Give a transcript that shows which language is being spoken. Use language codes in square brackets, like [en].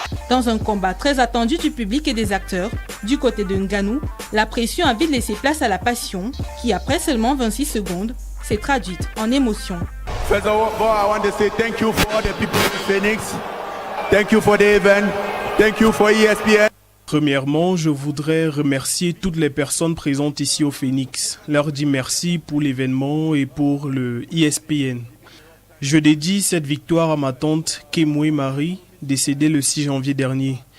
[fr] Dans un combat très attendu du public et des acteurs, du côté de Ngannou, la pression a vite laissé place à la passion qui, après seulement 26 secondes, s'est traduite en émotion. [en] First of all, I want to say thank you for the people of Phoenix. Thank you for the event. Thank you for ESPN. [fr] Premièrement, je voudrais remercier toutes les personnes présentes ici au Phoenix. Leur dire merci pour l'événement et pour le ESPN. Je dédie cette victoire à ma tante Kemwe Marie, décédée le 6 janvier dernier.